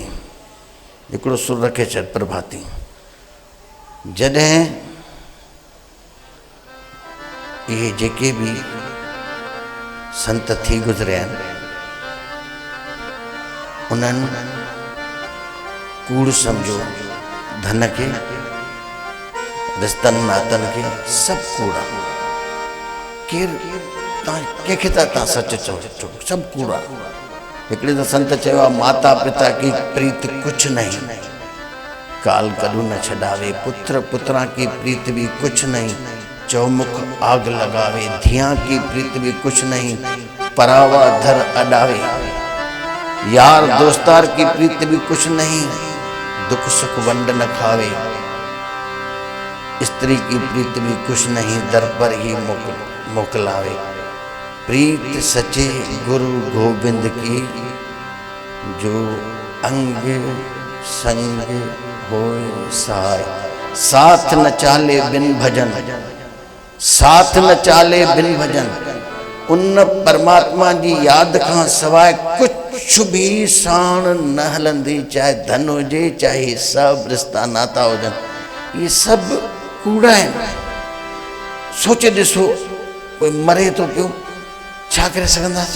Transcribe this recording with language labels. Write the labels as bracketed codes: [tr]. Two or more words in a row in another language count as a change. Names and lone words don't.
[sd] हिकिड़ो सुर रखे छॾ प्रभाती। जॾहिं इहे जेके बि संत थी गुज़रिया आहिनि, उन्हनि कूड़ सम्झो धन खे, रिश्तनि नातनि खे, सभु कूड़ा। केरु तव्हां कंहिंखे था तव्हां सच चओ, सभु कूड़ा। हिकिड़े त संत चयो आहे, [hi] माता पिता की प्रीत कुझु नहीं, काल कॾूं न छॾावे, पुत्र पुत्रा की प्रीत भी कुछ नहीं, चौमुख आग लगावे, धिया की प्रीत भी कुछ नहीं, परावा धर अडावे, यार दोस्तार की प्रीत भी कुछ नहीं, दुख सुख वंड न खावे, स्त्री की प्रीत भी कुछ नहीं, दर पर ही मोकलावे, प्रीत सचे गुरु गोविंद की, जो अंग संग होए साय, साथ न चाले बिन भजन, साथ न चाले बिन भजन। [sd] उन परमात्मा जी याद खां सवाइ कुछ भी साण न हलंदी, चाहे धन हुजे, चाहे सभु रिश्ता नाता हुजनि, ये सभु कूड़ा आहिनि। सोचे ॾिसो, कोई मरे थो पियो, छा करे सघंदासीं?